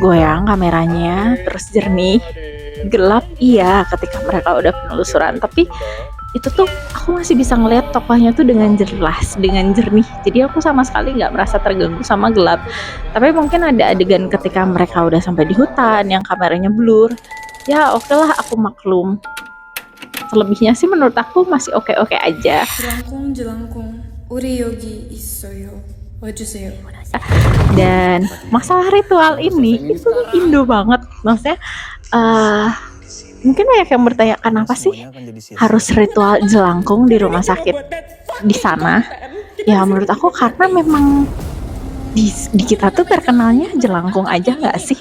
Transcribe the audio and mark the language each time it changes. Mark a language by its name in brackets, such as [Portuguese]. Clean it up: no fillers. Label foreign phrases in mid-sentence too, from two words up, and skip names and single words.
[Indonesian] goyang kameranya, terus jernih, gelap iya ketika mereka udah penelusuran, tapi itu tuh aku masih bisa ngeliat tokohnya tuh dengan jelas, dengan jernih. Jadi aku sama sekali nggak merasa terganggu sama gelap. Tapi mungkin ada adegan ketika mereka udah sampai di hutan yang kameranya blur. Ya oke lah, aku maklum. Selebihnya sih menurut aku masih oke-oke aja. jelangkung, [Korean] 우리 여기 있어요. 와주세요. [Indonesian] Dan masalah ritual ini itu Indo banget. Maksudnya mungkin banyak yang bertanya kenapa sih harus ritual jelangkung di rumah sakit di sana. Ya menurut aku karena memang di kita tuh terkenalnya jelangkung aja nggak sih?